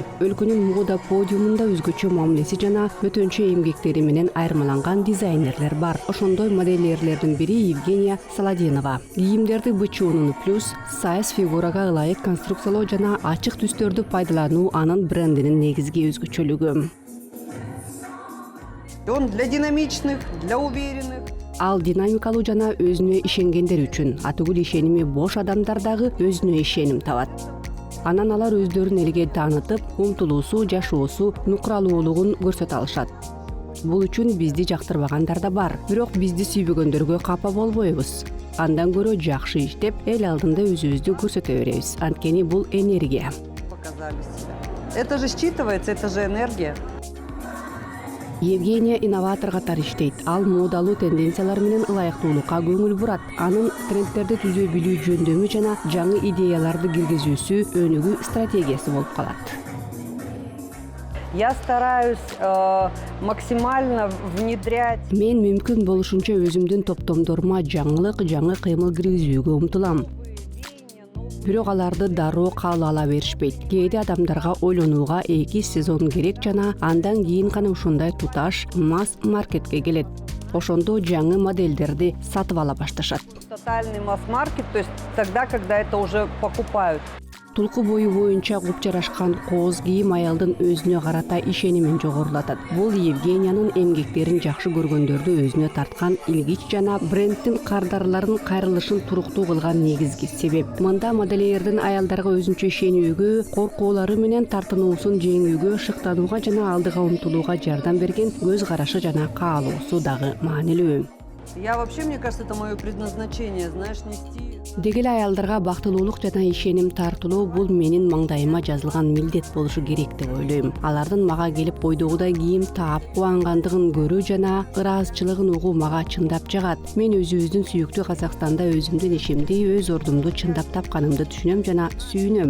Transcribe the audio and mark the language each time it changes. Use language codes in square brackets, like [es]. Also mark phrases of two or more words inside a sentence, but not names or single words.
[ky] Өлкөнүн мода подиумунда өзгөчө мамилеси жана өтөнчө эмгектери менен айырмаланган дизайнерлер бар. Ошондой модельерлердин бири Евгения Саладинова. Кийимдерди бычуунун плюс, сайз фигурага ылайык конструкциялоо жана ачык түстөрдү пайдалануу анын брендинин негизги өзгөчөлүгү. [ru] Он для динамичных, для уверенных. [ky] Ал динамикалуу жана өзүнө ишенгендер үчүн, атүгүл ишеними бош адамдар дагы өзүнө ишеним табат. Анан алар өздөрүн элге таанытып, умтулуусу, жашоосу, нукралуулугун көрсөтө алышат. Бул үчүн бизди жактырбагандар да бар. Бирок бизди сүйбөгөндөргө капа болбойбуз. Андан көрө жакшы иштеп, эл алдында өзүбүздү көрсөтө беребиз. Анткени бул энергия. [ru] Показали себя. Это же считывается, это же энергия. [ky] Евгения инноватор катары иштейт. Ал модалуу тенденциялар менен ылайыктуулукка көңүл бурат. Анын трендтерди түзө билүү жөндөмү жана жаңы идеяларды киргизүүсү өнүгүү стратегиясы болуп калат. [ru] Я стараюсь максимально внедрять. [ky] Мен мүмкүн болушунча өзүмдүн топтомдорума жаңылык, жаңы кыймыл киргизүүгө умтулам. Бирок аларды дароо кабыл ала беришпейт. Кээде адамдарга ойлонууга 2 сезон керек жана андан кийин гана ушундай туташ масс маркетке келет. Ошондо жаңы модельдерди сатып ала башташат. [ru] Тотальный масс-маркет, то есть тогда, когда это уже покупают. [ky] Тулку бою боюнча куп жарашкан кооз кийим аялдын өзүнө карата ишенимин жогорулатат. Бул Евгениянын эмгектерин жакшы көргөндөрдү өзүнө тарткан илгич жана брендтин кардарларын кайрылышын туруктуу кылган негизги себеп. Мында модельердин аялдарга өзүнчө ишенүүгө, коркоолору менен тартынуусун жеңүүгө, шыктанууга жана алдыга умтулууга жардам берген көз карашы жана каалоосу дагы маанилүү. [ru] Я вообще, мне кажется, это мое предназначение, знаешь, нести. [ky] Деги эле аялдарга бактылуулук жана ишеним тартылуу бул менин маңдайыма жазылган милдет болушу керек деп ойлойм. Алардын мага келип койдогудай кийим таап кубангандыгын көрүү жана ыраазычылыгын угуу мага чындап жагат. Мен өзүбүздүн сүйүктүү Казакстанда өзүмдүн ишимди, өз ордумду чындап тапканымды түшүнөм жана сүйүнөм.